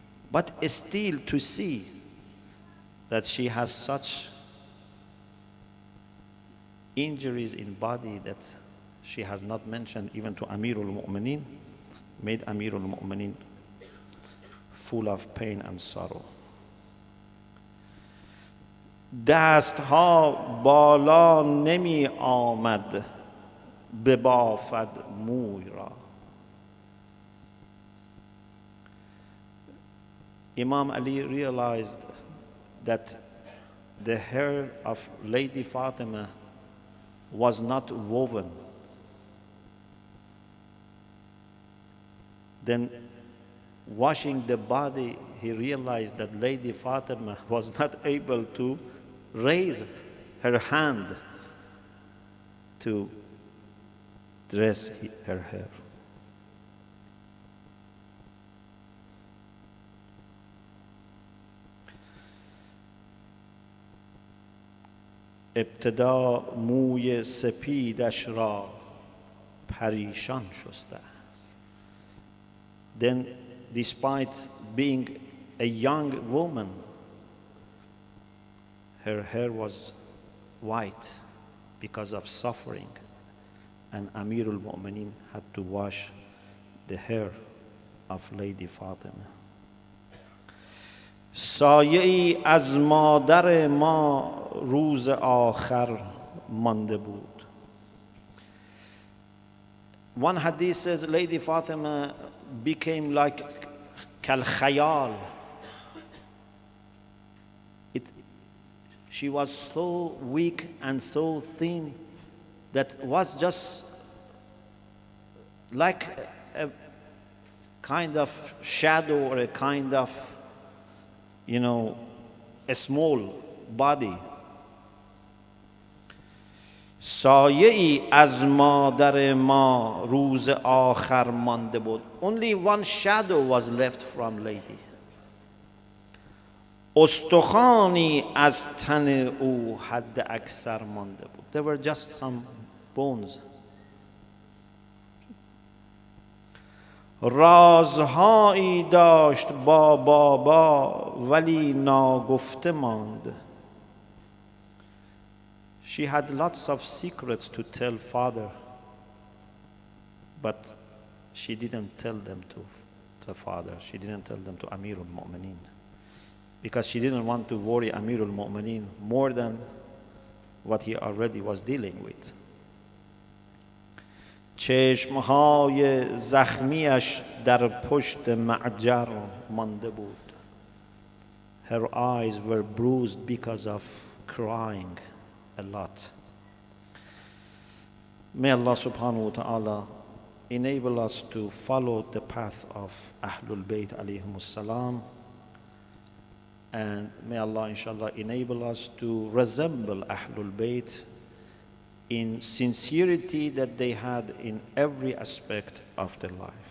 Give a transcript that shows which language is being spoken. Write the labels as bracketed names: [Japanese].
[English] But still to see that she has such injuries in body that she has not mentioned even to Amirul Mu'mineen, made Amirul Mu'mineen full of pain and sorrow. [Persian] دستها بالا نمی آمد ببافد موی را. [English] Imam Ali realized that the hair of Lady Fatima was not woven. Then, washing the body, he realized that Lady Fatima was not able to raise her hand to dress her hair. [Persian] ابتدا موی سپیدش را پریشان شسته است. [English] Then despite being a young woman, her hair was white because of suffering, and Amir al-Mu'mineen had to wash the hair of Lady Fatima. [Persian] سایه‌ای از مادر ما روز آخر مانده بود. [English] One hadith says Lady Fatima became like kal-khayal. She was so weak and so thin that was just like a kind of shadow or a kind of, a small body. [Persian] سایه‌ای از مادر ما روز آخر مانده بود. [English] Only one shadow was left from Lady. [Persian] استخوانی از تن او حد اکثر مانده بود. [English] There were just some bones. [Persian] رازهایی داشت با بابا ولی ناگفته ماند. [English] She had lots of secrets to tell father, but she didn't tell them to father. She didn't tell them to Amir al-Mu'mineen, because she didn't want to worry Amir al-Mu'mineen more than what he already was dealing with. [Persian] چشمهای زخمیش در پشت معجر مانده بود. [English] Her eyes were bruised because of crying a lot. May Allah subhanahu wa ta'ala enable us to follow the path of Ahlul Bayt alayhimus salam, and may Allah inshallah enable us to resemble Ahlul Bayt in sincerity that they had in every aspect of their life.